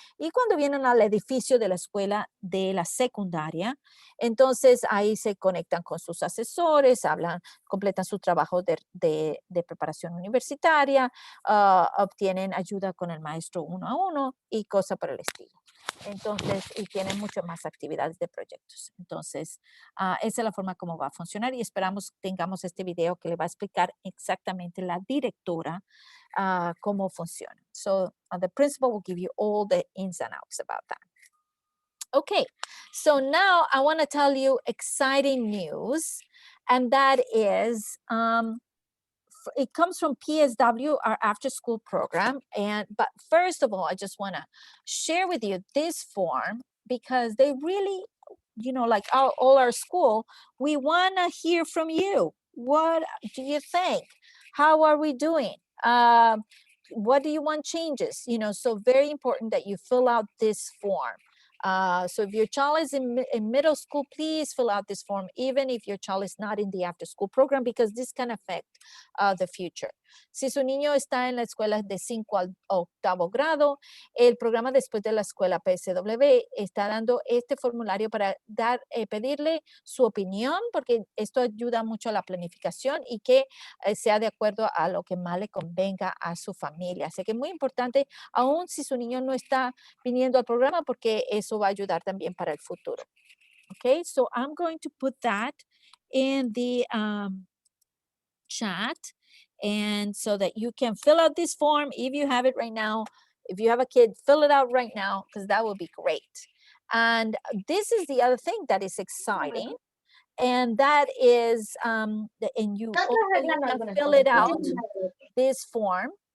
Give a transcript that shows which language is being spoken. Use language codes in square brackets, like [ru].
[es] Y cuando vienen al edificio de la escuela de la secundaria, entonces ahí se conectan con sus asesores, completan su trabajo de preparación universitaria, obtienen ayuda con el maestro 1 a 1 y cosa por el estilo. Entonces, y tienen muchas más actividades de proyectos. Entonces, esa es la forma como va a funcionar y esperamos tengamos este video que le va a explicar exactamente la directora cómo funciona. [en] So, the principal will give you all the ins and outs about that. Okay, so now I want to tell you exciting news, and that is, it comes from PSW, our after school program. But first of all, I just want to share with you this form because they really like all our school, we want to hear from you. What do you think? How are we doing? What do you want changes? So very important that you fill out this form. So if your child is in middle school, please fill out this form, even if your child is not in the after school program, because this can affect the future. [es] Si su niño está en la escuela de 5 al 8º grado, el programa después de la escuela PSW está dando este formulario para pedirle su opinión, porque esto ayuda mucho a la planificación y que sea de acuerdo a lo que más le convenga a su familia. Así que es muy importante, aun si su niño no está viniendo al programa, porque eso va a ayudar también para el futuro. [en] Okay, so I'm going to put that in the chat, and so that you can fill out this form if you have it right now. If you have a kid, fill it out right now, because that will be great. And this is the other thing that is exciting, and that is, and you also want to fill it out, this form.